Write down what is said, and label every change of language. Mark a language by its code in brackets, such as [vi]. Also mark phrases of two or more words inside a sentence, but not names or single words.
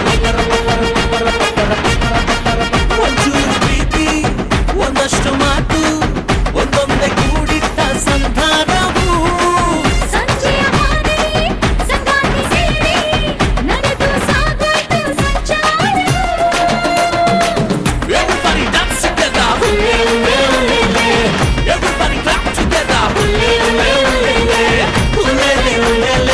[kn] ಒಂಚೂರು ಪ್ರೀತಿ ಒಂದಷ್ಟು ಮಾತು ಒಂದೊಂದೇ ಕೂಡಿಟ್ಟ ಸಂಧಾನವು ಸಂಜೆಯ ಹಾದಿ ಸಂಗಾತಿ ಸೇರಿ ನಡೆದು ಸಾಗಾಯ್ತು ಸಂಚಾರವು [en] Everybody dance together ಉಲೆ ಉಲೆ ಉಲೆಲೆ Everybody clap together ಉಲೆ ಉಲೆ ಉಲೆಲೆ ಉಲೆಲೆ ಉಲೆಲೆ